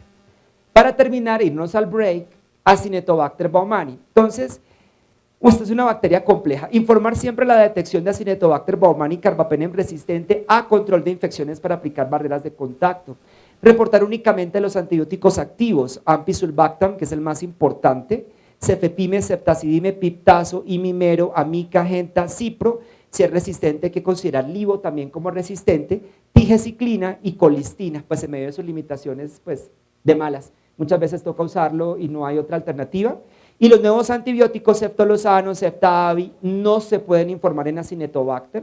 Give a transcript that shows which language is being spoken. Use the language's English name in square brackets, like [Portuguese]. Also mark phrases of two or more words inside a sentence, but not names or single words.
[Spanish] Para terminar, irnos al break, Acinetobacter baumannii. Entonces, esta es una bacteria compleja. Informar siempre la detección de Acinetobacter baumannii carbapenem resistente a control de infecciones para aplicar barreras de contacto. Reportar únicamente los antibióticos activos, Ampicillin, que es el más importante, cefepime, ceftazidime, piptazo, imimero, amica, genta, cipro. Si es resistente hay que considerar livo también como resistente, tigeciclina y colistina, pues en medio de sus limitaciones pues, de malas. Muchas veces toca usarlo y no hay otra alternativa. Y los nuevos antibióticos, ceftolozano, ceftavi, no se pueden informar en Acinetobacter.